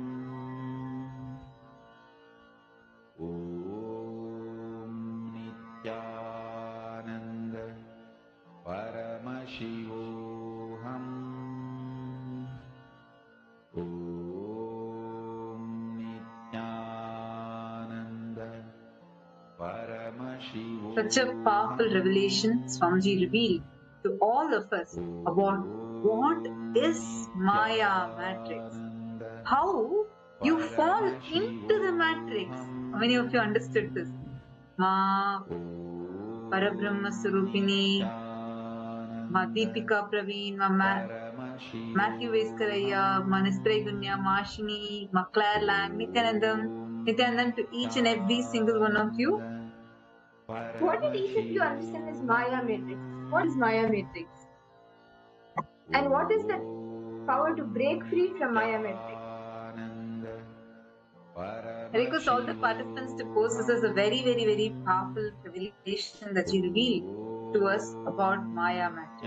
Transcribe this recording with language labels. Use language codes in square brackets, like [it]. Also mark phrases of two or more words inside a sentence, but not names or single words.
[sa] Om Nithyananda Paramashivoham. Om Nithyananda Paramashivoham. [en] Such a powerful revelation Swamiji revealed to all of us about what is Maya matrix. How you fall into the matrix. How many of you understood this? Ma Parabrahma Sarupini, Ma Deepika Praveen, Ma Matthew Veskaraya, Ma Nistray Gunya, Ma Ashini, Ma Claire Lang, Nithyanandam to each and every single one of you. What did each of you understand as Maya matrix? What is Maya matrix? And what is the power to break free from Maya matrix? I request all the participants to post. This is a very, very, very powerful revelation that you reveal to us about Maya matrix.